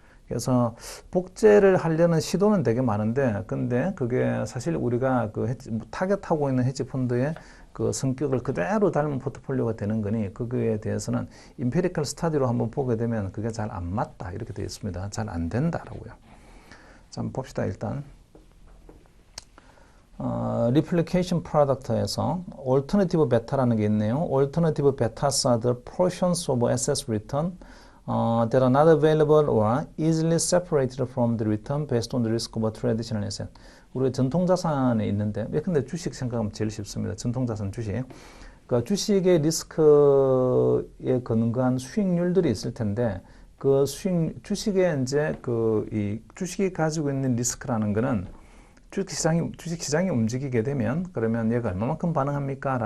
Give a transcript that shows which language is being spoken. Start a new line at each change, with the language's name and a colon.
Korean: 그래서 복제를 하려는 시도는 되게 많은데, 근데 그게 사실 우리가 타겟하고 있는 헤지 펀드의 그 성격을 그대로 닮은 포트폴리오가 되는 거니, 그거에 대해서는 임페리컬 스타디로 한번 보게 되면 그게 잘 안 맞다. 이렇게 되어 있습니다. 잘 안 된다라고요. 자, 한번 봅시다, 일단. 리플리케이션 프로덕트에서 Alternative Beta라는 게 있네요.
English: Alternative Betas are the portions of assets return that are not available or easily separated from the return based on the risk of a traditional asset.
Korean: 우리 전통자산에 있는데, 근데 주식 생각하면 제일 쉽습니다. 전통자산 주식. 그러니까 주식의 리스크에 근거한 수익률들이 있을 텐데, 그 주식의 이제 이 주식이 가지고 있는 리스크라는 거는 주식시장이 움직이게 되면 그러면 얘가 얼마만큼 반응합니까?